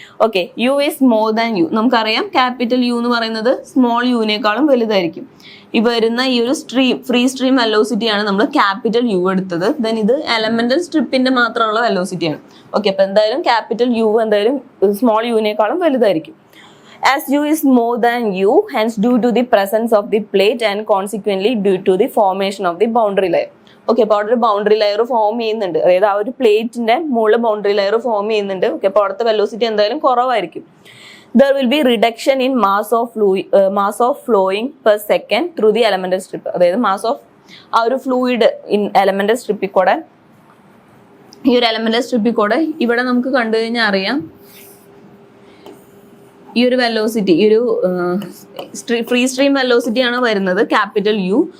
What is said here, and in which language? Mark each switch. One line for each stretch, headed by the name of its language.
Malayalam: Okay,
English: U is more than U.
Malayalam: നമുക്കറിയാം capital U എന്ന് പറയുന്നത് സ്മോൾ യുവിനേക്കാളും വലുതായിരിക്കും. ഈ വരുന്ന ഈ ഒരു ഫ്രീ സ്ട്രീം വെലോസിറ്റി ആണ് നമ്മൾ ക്യാപിറ്റൽ യു എടുത്തത്. ദെൻ ഇത് എലമെന്റൽ സ്ട്രിപ്പിന്റെ മാത്രമുള്ള വെലോസിറ്റി ആണ്. ഓക്കെ, അപ്പൊ എന്തായാലും ക്യാപിറ്റൽ യു എന്തായാലും സ്മോൾ യുവിനേക്കാളും വലുതായിരിക്കും.
English: As u is more than u, hence due to the presence of the plate and consequently due to the formation of the boundary layer.
Malayalam: Okay, അപ്പോൾ അവിടെ ഒരു boundary layer form ചെയ്യുന്നുണ്ട്, അതായത് ആ ഒരു പ്ലേറ്റിന്റെ മുകളിൽ ബൗണ്ടറി ലെയർ ഫോം ചെയ്യുന്നുണ്ട്. ഓക്കെ, അപ്പോൾ അവിടുത്തെ വെലോസിറ്റി എന്തായാലും കുറവായിരിക്കും.
English: There will be reduction in mass of flowing per second through the elemental strip.
Malayalam: അതായത് മാസ് ഓഫ് ആ ഒരു ഫ്ലൂയിഡ് ഇൻ എലമെന്റൽ സ്ട്രിപ്പിൽ കൂടെ, ഈ ഒരു എലമെന്റൽ സ്ട്രിപ്പിൽ കൂടെ ഇവിടെ നമുക്ക് കണ്ടു കഴിഞ്ഞാൽ അറിയാം ഈ ഒരു വെലോസിറ്റി, ഈ ഒരു ഫ്രീ സ്ട്രീം വെലോസിറ്റി ആണ് വരുന്നത് ക്യാപിറ്റൽ യു.